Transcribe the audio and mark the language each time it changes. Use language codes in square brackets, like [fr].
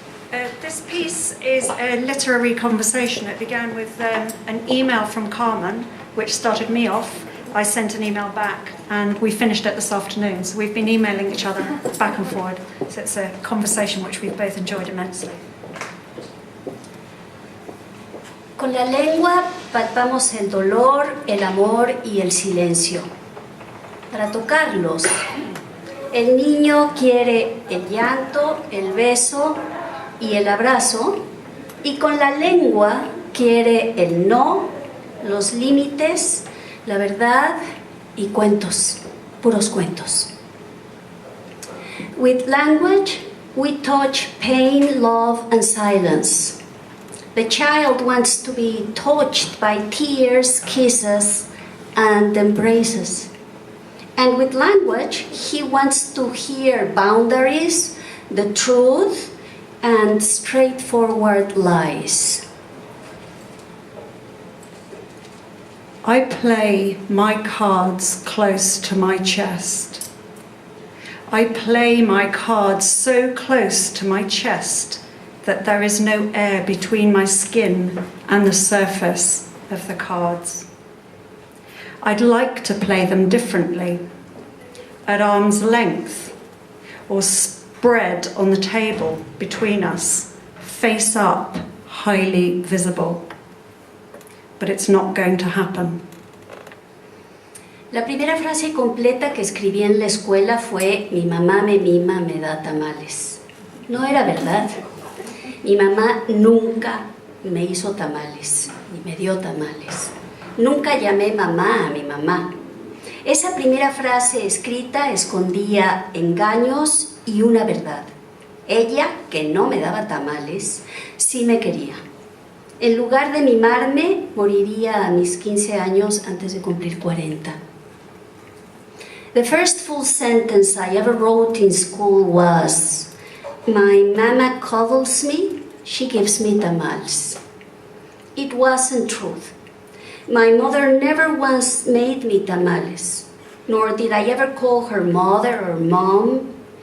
[en] This piece is a literary conversation. It began with an email from Carmen, which started me off. I sent an email back, and we finished it this afternoon. So we've been emailing each other back and forward. So it's a conversation which we've both enjoyed immensely. [es] Con la lengua palpamos el dolor, el amor y el silencio. Para tocarlos, el niño quiere el llanto, el beso y el abrazo, y con la lengua quiere el no, los límites, la verdad y cuentos, puros cuentos. [en] With language, we touch pain, love, and silence. The child wants to be touched by tears, kisses, and embraces. And with language, he wants to hear boundaries, the truth, and straightforward lies. I play my cards close to my chest. I play my cards so close to my chest that there is no air between my skin and the surface of the cards. I'd like to play them differently, at arm's length, or spread on the table between us, face up, highly visible. But it's not going to happen. [es] La primera frase completa que escribí en la escuela fue: mi mamá me mima, me da tamales. No era verdad. Mi mamá nunca me hizo tamales, ni me dio tamales. Nunca llamé mamá a mi mamá. Esa primera frase escrita escondía engaños y una verdad. Ella, que no me daba tamales, sí me quería. En lugar de mimarme, moriría a mis 15 años antes de cumplir 40. [en] The first full sentence I ever wrote in school was: my mama cuddles me, she gives me tamales. It wasn't truth. My mother never once made me tamales, nor did I ever call her mother or mom.